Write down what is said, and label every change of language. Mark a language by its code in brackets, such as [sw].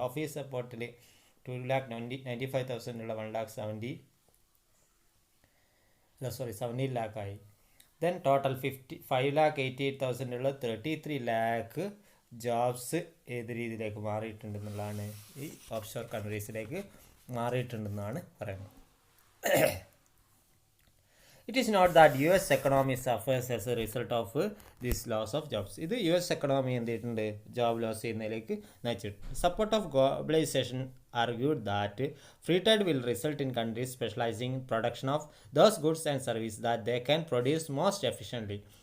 [ml] Office സപ്പോർട്ടിൽ 2,95,000 ഉള്ള 17 lakh ആയി. Then total 5,88,000 ഉള്ള 33 lakh ജോബ്സ് ഏത് രീതിയിലേക്ക് മാറിയിട്ടുണ്ടെന്നുള്ളതാണ്, ഈ ഓഫ്ഷോർ കൺട്രീസിലേക്ക് മാറിയിട്ടുണ്ടെന്നാണ് പറയുന്നത്. [en] It is not that US economy suffers as a result of this loss of jobs. [ml] ഇത് US എക്കണോമി എന്ത് ചെയ്തിട്ടുണ്ട്, job loss ചെയ്യുന്നതിലേക്ക് നയിച്ചിട്ടുണ്ട്. [en] Support of globalisation argued that free trade will result in countries specializing in production of those goods and services that they can produce most efficiently.